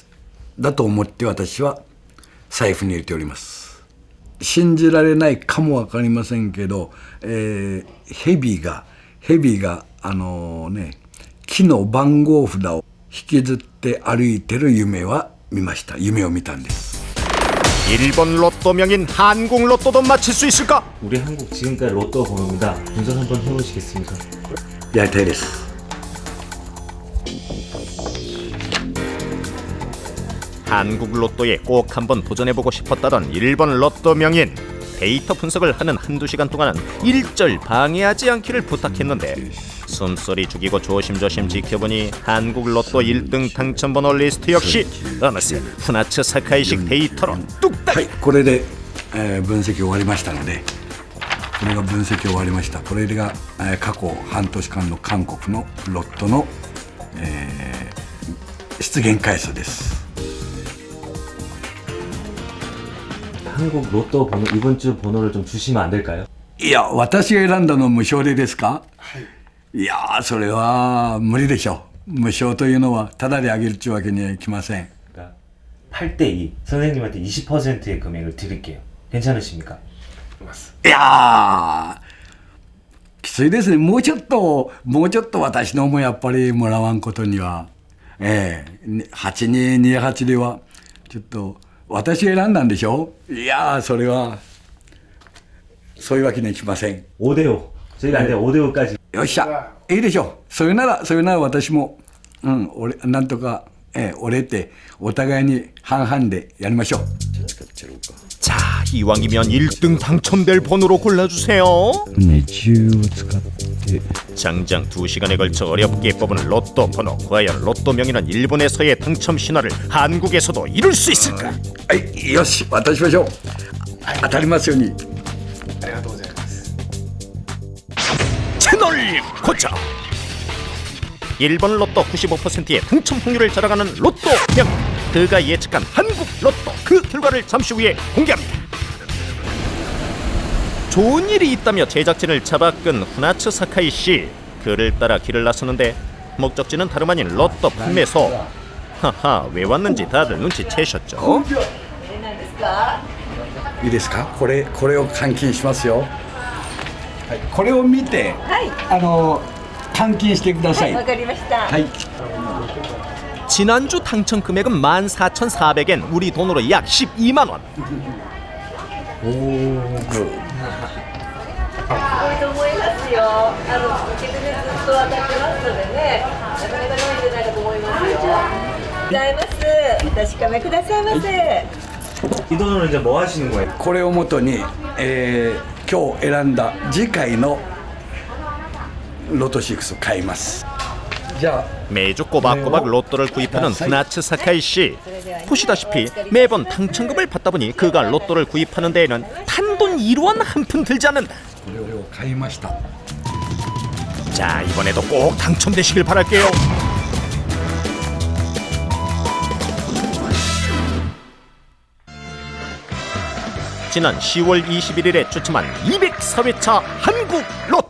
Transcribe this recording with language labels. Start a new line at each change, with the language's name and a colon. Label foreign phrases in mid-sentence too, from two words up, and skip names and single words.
Japanese: だと思って私は財布に入れております。信じられないかもわかりませんけど、蛇が木の番号札を引きずって歩いてる夢を見たんです。
Korean: 일본 로또 명인 한국 로또도 맞힐 수 있을까? 우리 한국 지금까지 로또 번호입니다. 분석 한번 해보시겠습니까?
Japanese: やりたいです。
Korean: 한국 로또에 꼭 한번 도전해보고 싶었다던 일본 로또 명인. 데이터 분석을 하는 한두 시간 동안은 일절 방해하지 않기를 부탁했는데 숨소리 죽이고 조심조심 지켜보니 한국 로또 1등 당첨번호 리스트 역시 어느새 후나츠 사카이식 데이터로 뚝딱.
Japanese: はい、これで、分析終わりましたので、これが分析終わりました。これが、過去半年間の韓国のロットの、出現回数です。
Korean: 한국 로또 번호 이번 주 번호를 좀 주시면 안 될까요?
Japanese: いや、私が選んだの無償でですか？いや、それは無理でしょう。無償というのはタダであげるっていうわけにはいきません。
Korean: 그러니까 8대2 선생님한테 20%의 금액을 드릴게요. 괜찮으십니까?
Japanese: いや、きついですね。もうちょっと私のもやっぱりもらわんことには、8228ではちょっと。私が選んだんでしょ。いや、それはそういうわけにはいきません。
Korean: 5대5 저희가 안 돼요. 5대5까지
Japanese: よっしゃ、いいでしょう。それなら私もなんとか折れてお互いに半々でやりましょう。
Korean: 자, 이왕이면 1등 당첨될 번호로 골라주세요. 장장 2시간에 걸쳐 어렵게 뽑은 로또 번호. 과연 로또 명인은 일본에서의 당첨 신화를 한국에서도 이룰 수 있을까?
Japanese: はい、よし、渡しましょう。当たりますように。
Korean: 채널 고정. 일본 로또 95%의 당첨 확률을 자랑하는 로또 명인. 그가 예측한 한국 로또, 그 결과를 잠시 후에 공개합니다. 좋은 일이 있다며 제작진을 잡아끈 후나츠 사카이 씨. 그를 따라 길을 나서는데 목적지는 다름 아닌 로또 판매소. 하하, 왜 왔는지 다들 눈치채셨죠?
Japanese: いいですか？これを換金しますよ。はい、これを見て、換金してください。わかりました。はい。
Korean: 지난주 당첨 금액은 14,400엔, 우리 돈으로 약 12만 원. 이 돈으로 이제 뭐 하시는 거예요? これをもとに、今日選んだ次回のロト6買います。 매주 꼬박꼬박 로또를 구입하는 후나츠 사카이 씨. 보시다시피 매번 당첨금을 받다 보니 그가 로또를 구입하는 데에는 단돈 1원 한 푼 들지 않는다. 자, 이번에도 꼭 당첨되시길 바랄게요. 지난 10월 21일에 추첨한 204회차 한국 로또.